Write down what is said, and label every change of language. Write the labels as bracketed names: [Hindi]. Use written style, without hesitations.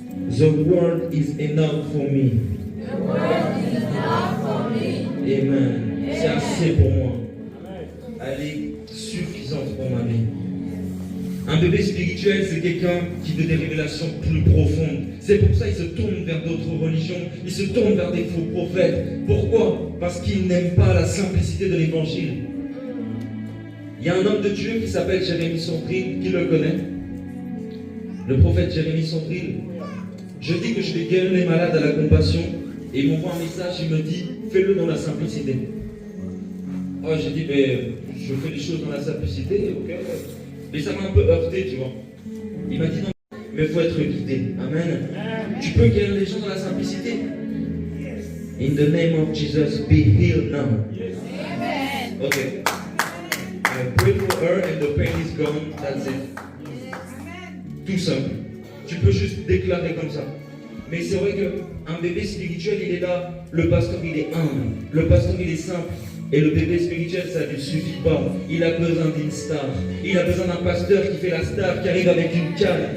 [English] The word is enough for me. The word is enough for me. [French] Amen. C'est assez pour moi. Elle est suffisante pour ma vie. Un bébé spirituel, c'est quelqu'un qui veut des révélations plus profondes. C'est pour ça qu'il se tourne vers d'autres religions, il se tourne vers des faux prophètes. Pourquoi? Parce qu'il n'aime pas la simplicité de l'évangile. Il y a un homme de Dieu qui s'appelle Jérémie Sondril, qui le connaît? Le prophète Jérémie Sondril. Je dis que je vais guérir les malades à la compassion, et il m'envoie un message, il me dit, fais-le dans la simplicité. Oh, j'ai dit, mais je fais les choses dans la simplicité, ok. Mais ça m'a un peu heurté, tu vois. Il m'a dit non, mais il faut être guidé. Amen. Tu peux guérir les gens dans la simplicité. [English] In the name of Jesus, be healed now. Amen. Ok. I pray for her and the pain is gone. That's it. [French] Tout simple. Tu peux juste déclarer comme ça. Mais c'est vrai qu'un bébé spirituel, il est là. Le pasteur, il est humble. Le pasteur, il est simple. Et le bébé spirituel, ça ne lui suffit pas. Il a besoin d'une star. Il a besoin d'un pasteur qui fait la star, qui arrive avec une canne.